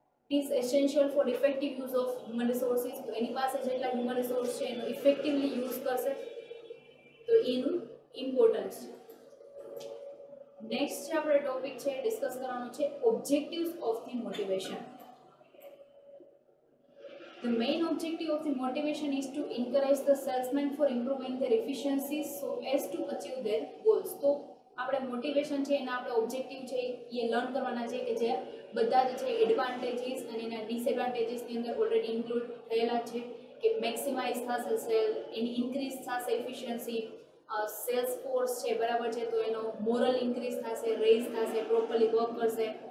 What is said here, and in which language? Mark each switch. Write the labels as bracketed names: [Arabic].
[English] Is essential for effective use of human resources. [Gujarati] તો એની પાસે જેટલા હ્યુમન રિસોર્સ છે એનો ઇફેક્ટિવલી યુઝ કરશે, તો એનું ઇમ્પોર્ટન્સ છે. નેક્સ્ટ જે આપણે ટોપિક છે ડિસ્કસ કરવાનો છે [English] Objectives of the motivation. The main objective of the motivation is to encourage the salesmen for improving their efficiency so as to achieve their goals. [Gujarati] તો આપણે મોટિવેશન છે એના આપણે ઓબ્જેક્ટિવ છે એ લર્ન કરવાના છે કે જે બધા જ છે એડવાન્ટેજીસ અને એના ડિસએડવાન્ટેજીસની અંદર ઓલરેડી ઇન્ક્લુડ થયેલા છે કે મેક્સિમાઇઝ થશે સેલ, એની ઇન્ક્રીઝ થશે એફિશિયન્સી, સેલ્સ ફોર્સ છે, બરાબર છે, તો એનો મોરલ ઇન્ક્રીઝ થશે, રેઝ થશે, પ્રોપરલી વર્ક કરશે.